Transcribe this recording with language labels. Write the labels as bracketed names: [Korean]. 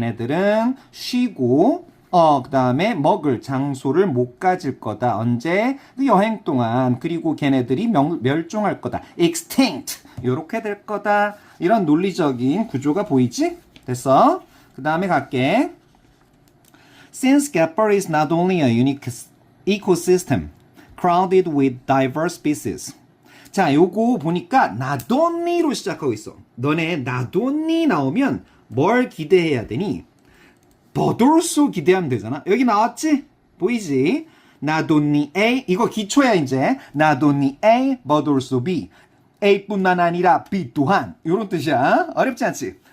[Korean] 얘네들은 쉬고 그 다음에 먹을 장소를 못 가질 거다. 언제? 그 여행 동안. 그리고 걔네들이 멸종할 거다. extinct. 요렇게 될 거다. 이런 논리적인 구조가 보이지? 됐어? 그 다음에 갈게. [English] Since 갯벌 is not only a unique ecosystem, crowded with diverse species. [Korean] 자, 요거 보니까 not only로 시작하고 있어. 너네 not only 나오면 뭘 기대해야 되니? but also 기대하면 되잖아. 여기 나왔지? 보이지? not only A 이거 기초야 이제. not only A but also B. A뿐만 아니라 B 또한. 요런 뜻이야. 어렵지 않지?